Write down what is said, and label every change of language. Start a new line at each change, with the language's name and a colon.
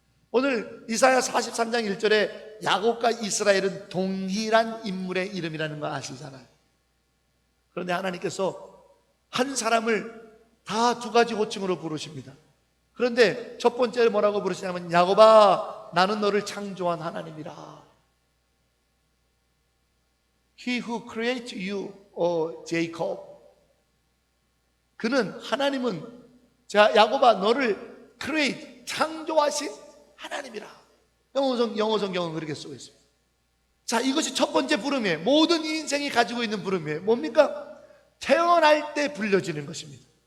Korean: 오늘 이사야 43장 1절에 야곱과 이스라엘은 동일한 인물의 이름이라는 거 아시잖아요. 그런데 하나님께서 한 사람을 다 두 가지 호칭으로 부르십니다. 그런데 첫 번째 뭐라고 부르시냐면, 야곱아 나는 너를 창조한 하나님이라.
English: He who created you, O Jacob.
Korean: 그는, 하나님은, 자 야곱아 너를 create, 창조하신 하나님이라. 영어 성경은 그렇게 쓰고 있습니다. 자, 이것이 첫 번째 부름이에요. 모든 인생이 가지고 있는 부름이에요. 뭡니까? 태어날 때 불려지는 것입니다.